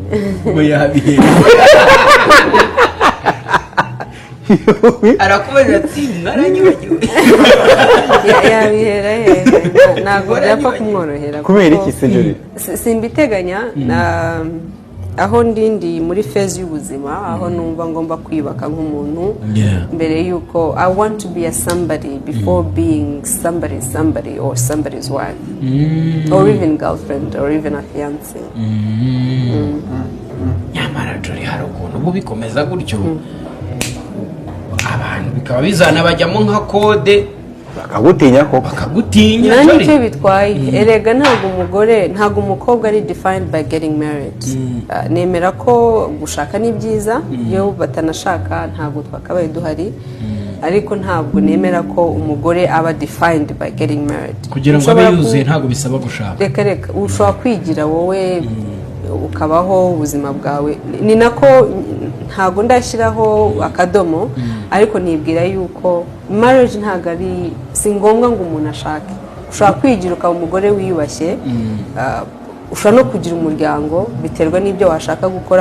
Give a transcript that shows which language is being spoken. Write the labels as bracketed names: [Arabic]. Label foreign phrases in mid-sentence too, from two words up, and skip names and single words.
[Kinyarwanda] ngo yabihera arakubaza ati mwaranyubagiwe yabihera he ntabwo byapfa kumworohera. Kubera iki se Jolly? Simbiteganya. aho ndi muri phase y'ubuzima aho numva ngomba kwibaka nk'umuntu mbere yuko [English] I want to be a somebody before being somebody or somebody's wife or even girlfriend or even a fiance. [Kinyarwanda] nyamara Jolly hari ukuntu ubu bikomeza gutyo abantu bikaba bizana bajyamo nka kode bakagutinya ko bakagutinya nanjye Jolly. icyo bitwaye erega ntabwo umukobwa ari [English] defined by getting married. [Kinyarwanda] Nemera ko gushaka ni byiza iyo batanashaka ntabwo twakabaye duhari ariko ntabwo nemera ko umugore aba [English] defined by getting married. [Kinyarwanda] kugira ngo abe yuzuye ntabwo bisaba gushaka. reka ushobora kwigira wowe ukabaho ubuzima bwawe ni nako ntabwo ndashyiraho akadomo ariko nibwira yuko marriage ntabwo ari si ngombwa ngo umuntu ashake. Ushobora kwigira ukaba umugore wiyubashye ushobora no kugira umuryango biterwa n'ibyo washaka gukora.